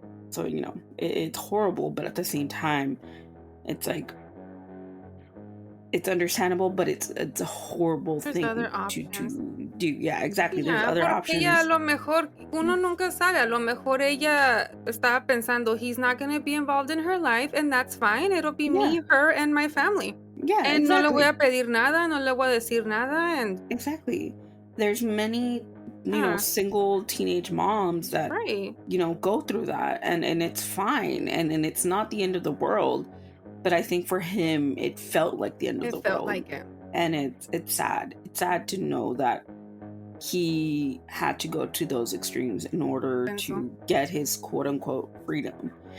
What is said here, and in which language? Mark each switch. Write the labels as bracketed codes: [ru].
[en] So, you know, it's horrible, but at the same time, it's like, it's understandable, but it's a horrible thing to do. Yeah, exactly. There's other options. [es] Ella, a lo mejor, uno nunca sabe. A lo mejor ella estaba pensando, [en] he's not going to be involved in her life, and that's fine. It'll be me, her, and my family. Yeah, [es] and no le voy a pedir nada, no le voy a decir nada. And [en] exactly. There's many single teenage moms that go through that, and it's fine, and it's not the end of the world. But I think for him it felt like the end of the world. It felt like it. And it's sad. It's sad to know that he had to go to those extremes in order to get his quote unquote freedom.